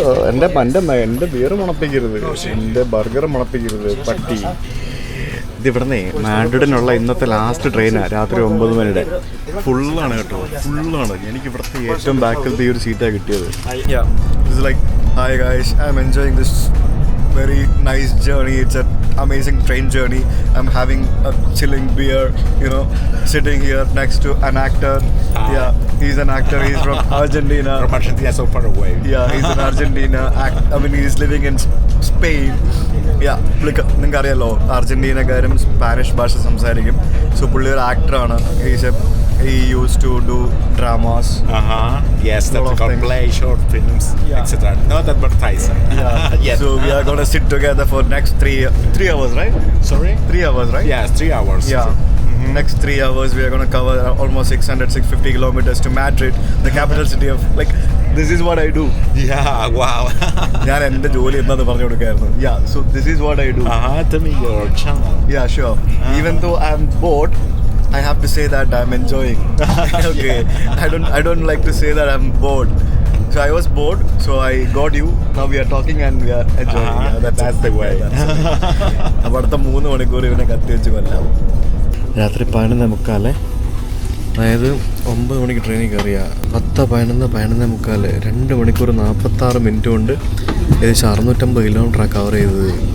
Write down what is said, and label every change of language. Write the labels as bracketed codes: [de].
[ml] എൻ്റെ ബിയർ മണപ്പിക്കരുത്, എൻ്റെ ബർഗർ മണപ്പിക്കരുത് പട്ടി. ഇതിവിടുന്ന് മാഡ്രിഡിനുള്ള ഇന്നത്തെ ലാസ്റ്റ് ട്രെയിനാണ്. രാത്രി 9 മണിയുടെ. ഫുള്ളാണ് കേട്ടോ, ഫുള്ളാണ്. എനിക്ക് ഇവിടുത്തെ ഏറ്റവും ബാക്കിലത്തെ ഈ ഒരു സീറ്റാണ് കിട്ടിയത്. [en] It's like hi guys, I am enjoying this very nice journey. It's an amazing train journey. I'm having a chilling beer, you know, sitting here next to an actor. Yeah, he's an actor. He's from Argentina. From Argentina, so far away. Yeah, he's in Argentina. I mean, he's living in Spain. [ml] Yeah, നിങ്ങൾക്ക് അറിയാലോ അർജന്റീനക്കാരും Spanish ഭാഷ സംസാരിക്കും. So പുള്ളി ഒരു ആക്ടറാണ്. [en] He used to do dramas. Yes, that play, short films, etc. Not advertising. Yeah. Yes. So we are going to sit together for next 3 hours, right? Sorry? 3 hours, right? Yes, 3 hours. Yeah. Next 3 hours we are going to cover almost 650 kilometers to Madrid, the capital city of, like, this is what I do. Yeah, wow. [ml] ഞാൻ എൻ്റെ ജോലി എന്താന്ന് പറഞ്ഞു കൊടുക്കായിരുന്നു. [en] Yeah, so this is what I do. Tell me your channel. Yeah, sure. Even though I'm bored, I have to say that I'm enjoying. Okay. Yeah. I don't like to say that I'm bored. So I was bored, so I got you. Now we are talking and we are enjoying. Yeah, that's the way. [ml] അപ്പോൾ അടുത്ത 3 മണിക്കൂർ ഇവനെ കത്തി വെച്ച് കൊല്ലാം. രാത്രി 11:45. അതായത് 9 മണിക്ക് ട്രെയിനിൽ കയറിയ 10, 11, 11:45. 2 മണിക്കൂർ 46 മിനിറ്റ് കൊണ്ട് ഏകദേശം 650 കിലോമീറ്ററാണ് കവർ ചെയ്തത്.